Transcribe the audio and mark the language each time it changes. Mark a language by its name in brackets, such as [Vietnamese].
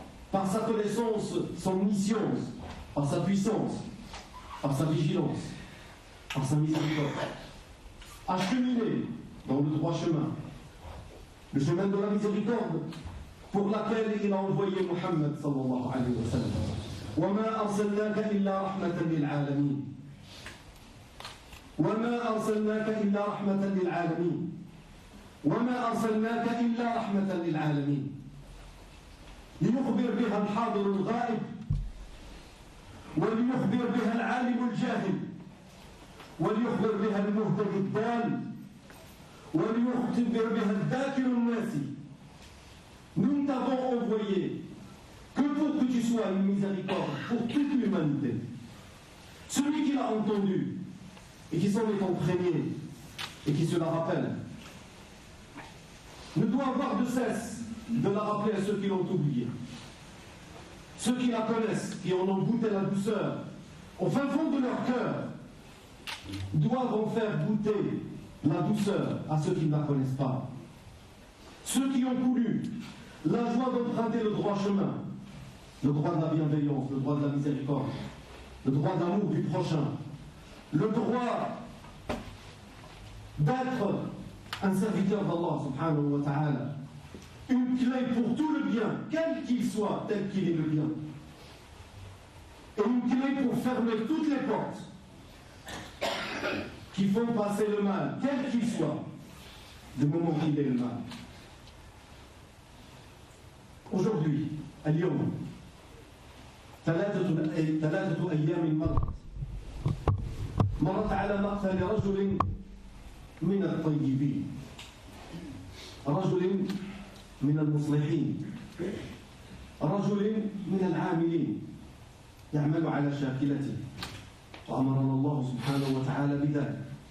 [French] par sa connaissance, son omniscience, par sa puissance, par sa vigilance, par sa miséricorde, à cheminer dans le droit chemin, le chemin de la miséricorde pour laquelle il a envoyé Muhammad sallallahu alayhi wa sallam. [Arabic] وَمَا أَرْسَلْنَاكَ إِلَّا رَحْمَةً لِلْعَالَمِينَ وَمَا أَرْسَلْنَاكَ إِلَّا رَحْمَةً لِلْعَالَمِينَ وَمَا أَرْسَلْنَاكَ إِلَّا رَحْمَةً لِلْعَالَمِينَ ليخبر بها الحاضر الغائب وليخبر بها العالم الجاهل وليخبر بها المهتدي الضال وليخبر بها الذاكر الناسي. [French] Nous ne t'avons envoyé que pour que tu sois une miséricorde pour toute l'humanité. Celui qui l'a entendu et qui s'en est imprégné et qui se la rappelle ne doit avoir de cesse de la rappeler à ceux qui l'ont oublié. Ceux qui la connaissent, qui en ont goûté la douceur, au fin fond de leur cœur, doivent en faire goûter la douceur à ceux qui ne la connaissent pas. Ceux qui ont connu la joie d'emprunter le droit chemin, le droit de la bienveillance, le droit de la miséricorde, le droit d'amour du prochain, le droit d'être un serviteur d'Allah subhanahu wa ta'ala, une clé pour tout le bien, quel qu'il soit, tel qu'il est le bien, et une clé pour fermer toutes les portes qui font passer le mal, quel qu'il soit, du moment qu'il est le mal. Aujourd'hui, [Arabic] اليوم ثلاثة أيام مرت على مقتل رجل من الطيبين، رجل من المصلحين، رجل من العاملين يعمل على شاكلته، وأمرنا الله سبحانه وتعالى بذلك.